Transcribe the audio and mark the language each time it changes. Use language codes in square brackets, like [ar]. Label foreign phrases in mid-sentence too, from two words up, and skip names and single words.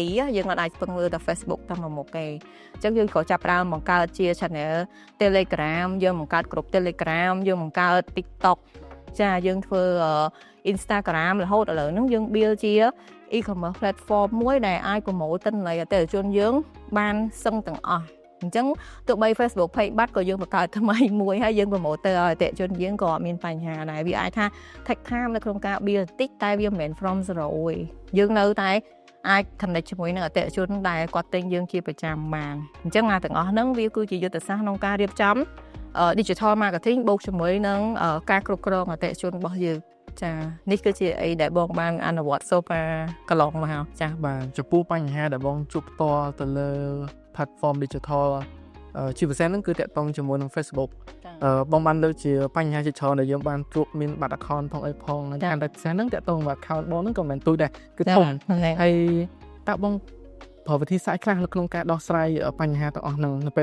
[km] យើងអត់អាចពឹងលើតែ Facebook តែមួយមុខទេអញ្ចឹងយើងក៏ចាប់ផ្ដើមបង្កើតជា channel Telegram យើងបង្កើតក្រុម Telegram យើងបង្កើត TikTok ចាយើងធ្វើ Instagram រហូតឥឡូវហ្នឹងយើង build ជា e-commerce platform មួយដែលអាច promote ទិន្នន័យអតិថិជនយើងបានសឹងទាំងអស់អញ្ចឹងទោះបី Facebook page បាត់ក៏យើងបង្កើតថ្មីមួយហើយយើង promote ទៅឲ្យអតិថិជនយើងក៏អត់មានបញ្ហាដែរវាអាចថា [en] take time [km] នៅក្នុងការ build តិចតែវាមិនមែន [en] from zero [km] ទេយើងនៅតែអាច connect ជាមួយនឹងអតិថិជនដែលគាត់ទិញយើងជាប្រចាំបានអញ្ចឹងទាំងអស់ហ្នឹងវាគឺជាយុទ្ធសាស្ត្រក្នុងការរៀបចំ [en] digital marketing [km] បូកជាមួយនឹងការគ្រប់គ្រងអតិថិជនរបស់យើងចានេះគឺជាអីដែលបងបានអនុវត្ត [en] so far [km] កន្លងមកចា បាទចំពោះបញ្ហាដែលបងជួបផ្ទាល់ទៅលើ [en] platform digital [km] ជាពិសេសហ្នឹងគឺតាក់ទងជាមួយនឹង Facebook បងបានលើកជាបញ្ហាជាច្រើនដែលយើងបានជួបមានបាត់ account ផងអីផងតែ ពិសេសហ្នឹងតាក់ទងមក account បងហ្នឹងក៏មិនទូចដែរគឺធំហើយតើបងប្រើវិធីសាស្ត្រខ្លះនៅក្នុងការដោះស្រាយបញ្ហាទាំងអស់ហ្នឹងនៅពេល